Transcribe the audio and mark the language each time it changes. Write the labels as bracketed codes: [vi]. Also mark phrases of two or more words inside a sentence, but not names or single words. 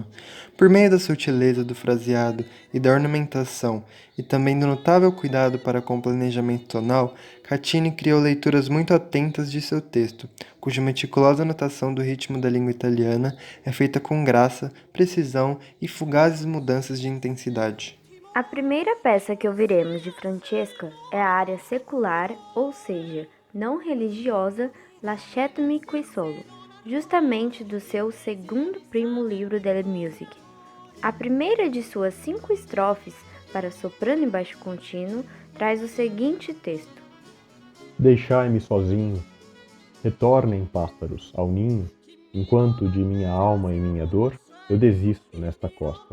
[pt] Por meio da sutileza do fraseado e da ornamentação, e também do notável cuidado para com o planejamento tonal, Caccini criou leituras muito atentas de seu texto, cuja meticulosa notação do ritmo da língua italiana é feita com graça, precisão e fugazes mudanças de intensidade. A primeira peça que ouviremos de Francesca é a área secular, ou seja, não religiosa, Lasciatemi qui solo, justamente do seu segundo primo livro delle Music. A primeira de suas 5 estrofes para soprano e baixo contínuo traz o seguinte texto: Deixai-me sozinho, retornem, pássaros, ao ninho, enquanto de minha alma e minha dor eu desisto nesta costa.